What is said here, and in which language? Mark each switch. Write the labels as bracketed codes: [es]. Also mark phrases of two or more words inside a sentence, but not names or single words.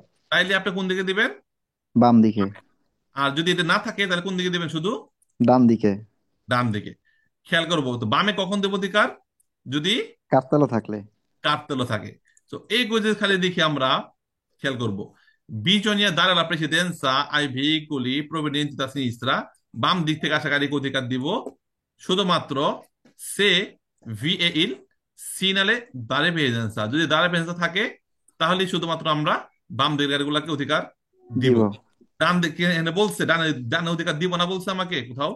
[bn] তাইলে আপনি কোন দিকে দিবেন? বাম দিকে। আর যদি এটা না থাকে তাহলে কোন দিকে দিবেন? শুধু ডান দিকে। ডান দিকে। খেয়াল করবো তো বামে কখন দেব অধিকার? যদি কার্তেলো থাকলে। কার্তেলো থাকে। তো এই গোজে খালি দেখি আমরা খেয়াল করব, [it] bisogna dare alla precedenza ai veicoli provenienti da sinistra, [bn] বাম দিক থেকে আসা গাড়িকে অধিকার দিব শুধুমাত্র [it] se vi è il segnale dare precedenza, [bn] যদি [it] dare precedenza [bn] থাকে তাহলে শুধুমাত্র আমরা বাম দিকের গাড়িগুলোকে অধিকার দিব। দিব। ডান দিকে এনে বলছে ডানে ডানে অধিকার দিব না, বলছে আমাকে কোথাও